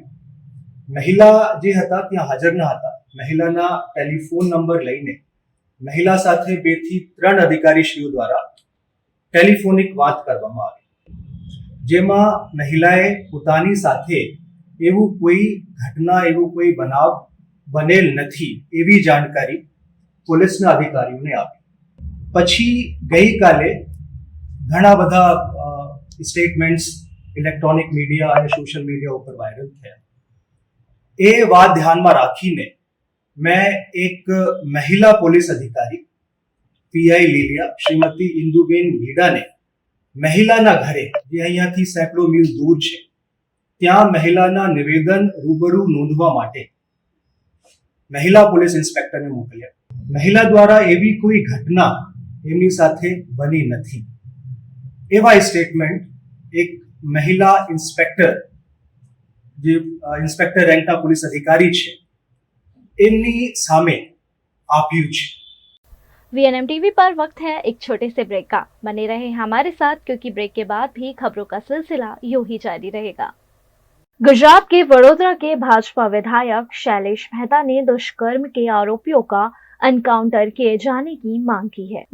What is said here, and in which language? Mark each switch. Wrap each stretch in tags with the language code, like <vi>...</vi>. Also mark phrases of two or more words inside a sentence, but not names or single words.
<gu>મહિલા જે હતા ત્યાં હાજર ન હતા. મહિલાના ટેલિફોન નંબર લઈને મહિલા સાથે 2 થી 3 અધિકારીશ્રીઓ દ્વારા ટેલિફોનિક વાત કરવામાં આવી, જેમાં મહિલાએ પોતાની સાથે એવું કોઈ ઘટના એવું કોઈ બનાવ બનેલ નથી એવી જાણકારી પોલીસના અધિકારીઓને આપી। પછી ગઈ કાલે ઘણા બધા સ્ટેટમેન્ટ્સ</gu> <en>electronic media</en> <gu>ઔર</gu> <en>social media</en> <gu>પર વાયરલ થે। એ બાત ધ્યાન માં રાખીને મેં એક મહિલા પોલીસ અધિકારી પીઆઈ લીલિયા શ્રીમતી ઇન્દુબેન લીડા ને મહિલાના ઘરે જે અહીંયાથી સેંકડો માઈલ દૂર છે ત્યાં મહિલાના નિવેદન રૂબરૂ નોંધવા માટે મહિલા પોલીસ ઇન્સ્પેક્ટરને મોકલ્યા. મહિલા દ્વારા એવી કોઈ ઘટના એમની સાથે બની નથી. એવા સ્ટેટમેન્ટ એક મહિલા ઇન્સ્પેક્ટર, જે ઇન્સ્પેક્ટર રેન્કના પોલીસ અધિકારી છે, એમની સામે આપ્યું છે.</gu> <hi>वीएनएम टीवी पर वक्त है एक छोटे से ब्रेक का. बने रहे हमारे साथ क्योंकि ब्रेक के बाद भी खबरों का सिलसिला यूं ही जारी रहेगा. गुजरात के वडोदरा के भाजपा विधायक शैलेश मेहता ने दुष्कर्म के आरोपियों का एनकाउंटर किए जाने की मांग की है.</hi>